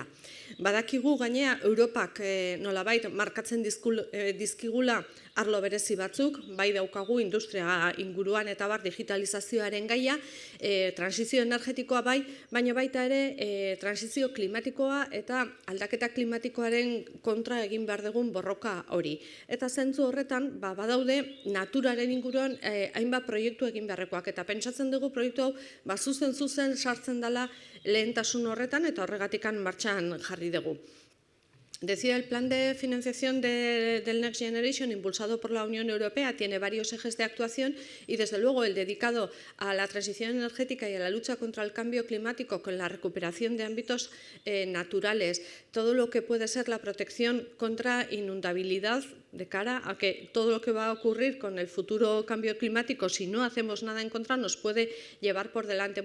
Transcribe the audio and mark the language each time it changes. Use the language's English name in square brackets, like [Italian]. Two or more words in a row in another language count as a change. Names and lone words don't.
[Basque] Badakigu gainea Europak nolabait markatzen dizkigula arlo berezi batzuk, bai daukagu industria inguruan eta digitalizazioaren gaia, transizio energetikoa baina baita ere transizio klimatikoa eta aldaketa klimatikoaren kontra egin behar dugun borroka hori. Eta zentzu horretan badaude naturaren inguruan hainbat proiektu egin beharrekoak eta pentsatzen dugu proiektu hau zuzen sartzen dela lehentasun horretan eta horregatikan martxan jarri dugu. [Spanish] Decía, el plan de financiación del Next Generation, impulsado por la Unión Europea, tiene varios ejes de actuación y, desde luego, el dedicado a la transición energética y a la lucha contra el cambio climático con la recuperación de ámbitos naturales, todo lo que puede ser la protección contra inundabilidad de cara a que todo lo que va a ocurrir con el futuro cambio climático, si no hacemos nada en contra, nos puede llevar por delante.